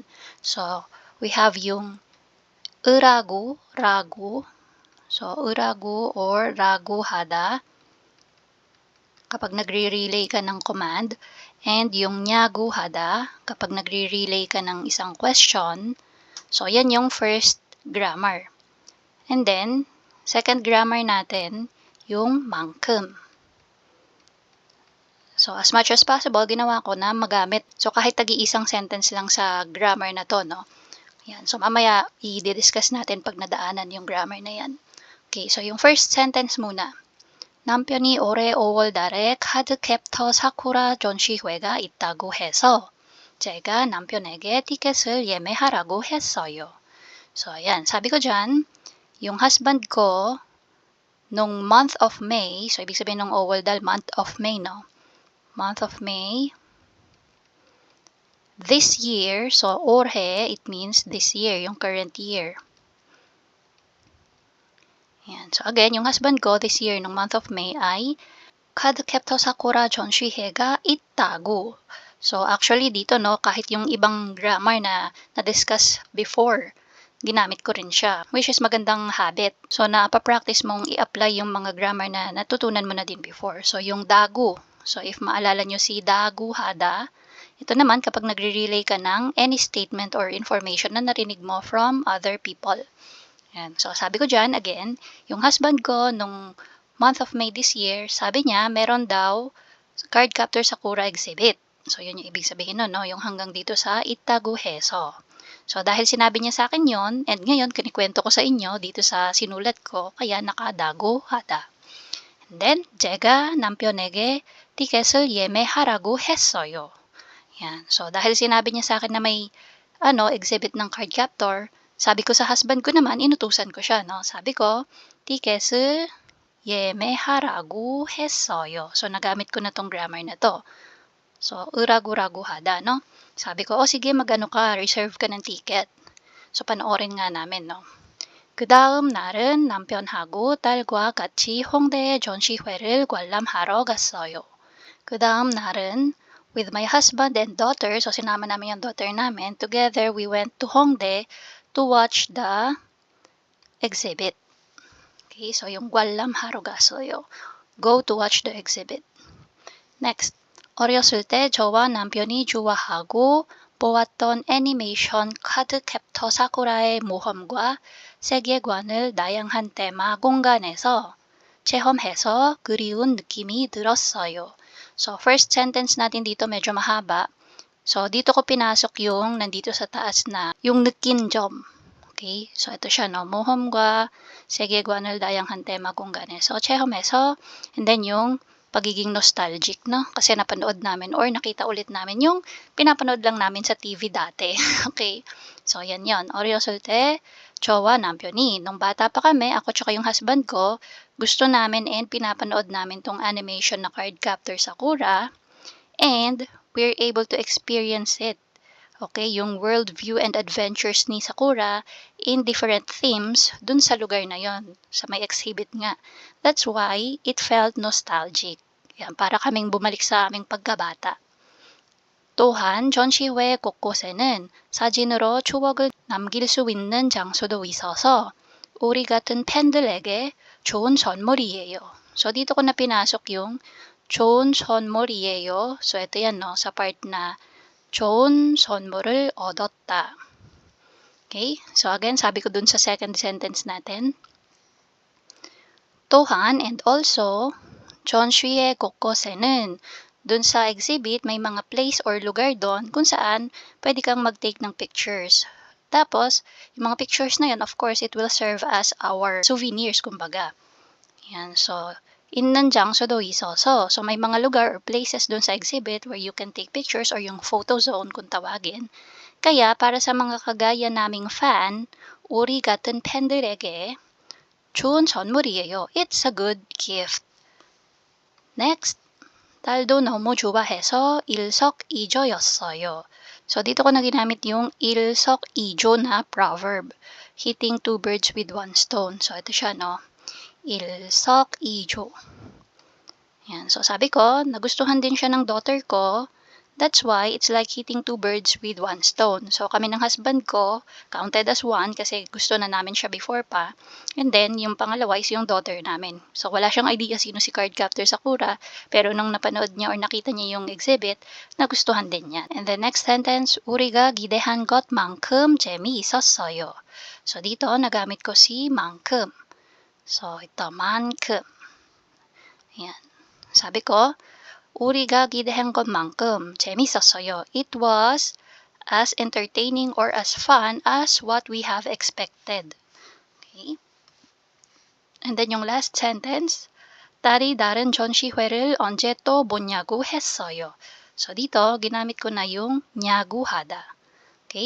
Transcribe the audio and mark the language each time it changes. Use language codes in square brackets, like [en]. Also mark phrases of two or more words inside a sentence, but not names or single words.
[en] So, we have [tl] yung 으라고, ragu. So, 으라고 or raguhada kapag nagre-relay ka ng command, and yung nyaguhada kapag nagre-relay ka ng isang question. So, yan yung [en] first grammar. And then, second grammar [tl] natin, yung 만큼. [en] So, as much as possible, [tl] ginawa ko na magamit. So, kahit tagi-isang sentence lang sa grammar na to, no? Yan. So, mamaya, i-discuss natin pag nadaanan yung grammar na yan. Okay, so yung first sentence muna. [ko] 남편이 올해 5월달에 카드캡터 사쿠라 전시회가 있다고 해서 제가 남편에게 티켓을 예매하라고 했어요. [tl] So, ayan. Sabi ko dyan, yung husband ko, nung [en] month of May, [tl] so ibig sabihin nung OWALDAL, [en] month of May, no? Month of May. This year, so 올해, it means this year, [tl] yung current year. Yan. So again, yung husband ko [en] this year, [tl] nung [en] month of May [tl] ay 카드캡터 사쿠라 [ko] 전시회가 있다고. [tl] So actually dito, no, kahit yung ibang grammar na na-discuss before, ginamit ko rin siya, [en] which is [tl] magandang habit. So napapractice mong i-apply yung mga grammar na natutunan mo na din before. So yung dagu. So if maalala nyo si daguhada, ito naman kapag nagre-relay ka ng [en] any statement or information [tl] na narinig mo [en] from other people. [tl] Yan. So, sabi ko dyan, again, yung husband ko, nung [en] month of May this year, [tl] sabi niya, meron daw Cardcaptor Sakura exhibit. So, yun yung ibig sabihin nun, no? Yung hanggang dito sa Itaguheso. So, dahil sinabi niya sa akin yon, and ngayon, kinikwento ko sa inyo dito sa sinulat ko, kaya nakadago hada. [en] And then, [ko] 제가 남편에게 티켓을 예매하라고 했어요. [tl] Yan. So, dahil sinabi niya sa akin na may exhibit ng Cardcaptor, sabi ko sa husband ko naman, inutusan ko siya, no? Sabi ko, [ko] 티켓을 예매하라고 했어요. [tl] So, nagamit ko na tong grammar na to. So, 으라구라구하다, no? Sabi ko, sige, mag-ano ka, reserve ka ng ticket. So, panoorin nga namin, no? [ko] 그 다음 날은 남편하고 딸과 같이 홍대의 전시회를 관람하러 갔어요. 그 다음 날은 [en] with my husband and daughter, so [tl] sinama namin yung daughter namin, [en] together we went to Hongdae to watch the exhibit. [tl] Okay, so yung [ko] 관람하러 갔어요. [en] Go to watch the exhibit. Next, [ko] 어렸을 때 저와 남편이 좋아하고 보았던 애니메이션 카드캡터 사쿠라의 모험과 세계관을 다양한 테마 공간에서 체험해서 그리운 느낌이 들었어요. [tl] So, first sentence natin dito medyo mahaba. So, dito ko pinasok yung nandito sa taas na yung [ko] 느낀 점. [tl] Okay? So, ito siya, no? [ko] 모험과 세계관을 다양한 테마 공간에서 체험해서, [en] and then [tl] yung pagiging nostalgic, no? Kasi napanood namin or nakita ulit namin yung pinapanood lang namin sa TV dati. Okay? So, yan yon. [ko] 어렸을 때 저와 남편이, [tl] nung bata pa kami, ako tsaka yung husband ko, gusto namin and pinapanood namin tong animation na Cardcaptor Sakura, [en] and we're able to experience it. [tl] Okay, yung [en] world view and adventures [tl] ni Sakura [en] in different themes [tl] dun sa lugar na yon, sa may exhibit nga. [en] That's why it felt nostalgic. [tl] Yan, para kaming bumalik sa aming pagkabata. [ko] 또한 전시회 곳곳에는 사진으로 추억을 남길 수 있는 장소도 있어서 우리 같은 팬들에게 좋은 선물이에요. [tl] So, dito ko na pinasok yung [ko] 좋은 선물이에요. [tl] So, ito yan, no, sa part na [ko] 좋은 선물을 얻었다. [en] Okay? [tl] So again, sabi ko dun sa second sentence natin. [en] 또한 and also, [ko] 전시회 곳곳에는 [tl] dun sa exhibit may mga place or lugar doon kung saan pwede kang mag-take ng pictures. Tapos, yung mga pictures na yun, [en] of course, it will serve as our souvenirs, [tl] kumbaga. Yan, so, [ko] 있는 장소도 있어서, [tl] so may mga lugar or places doon sa exhibit [en] where you can take pictures [tl] or yung [en] photo zone [tl] kung tawagin. Kaya, para sa mga kagaya naming fan, [ko] 우리 같은 팬들에게 좋은 선물이에요. [en] It's a good gift. Next, [ko] 딸도 너무 좋아해서 일석이조였어요. [tl] So, dito ko na ginamit yung 일석이조 na proverb. [en] Hitting two birds with one stone. So, [tl] ito siya, no? 일석이조. Yan. So, sabi ko, nagustuhan din siya ng daughter ko. [en] That's why it's like hitting two birds with one stone. So, [tl] kami ng husband ko, [en] counted as one [tl] kasi gusto na namin siya before pa. [en] And then, [tl] yung pangalawa is yung daughter namin. So, wala siyang idea sino si Cardcaptor Sakura, pero nung napanood niya or nakita niya yung exhibit, nagustuhan din niya. [en] And the next sentence, [ko] 우리가 기대한 것만큼 재미있었어요. [tl] So, dito, nagamit ko si 만큼. So, ito, 만큼. Ayan. Sabi ko, [ko] 우리가 기대한 것만큼 재밌었어요. [en] It was as entertaining or as fun as what we have expected. Okay? And then yung last sentence, [ko] 딸이 다른 전시회를 언제 또 보냐고 했어요. [tl] So dito, ginamit ko na yung 냐구하다. Okay?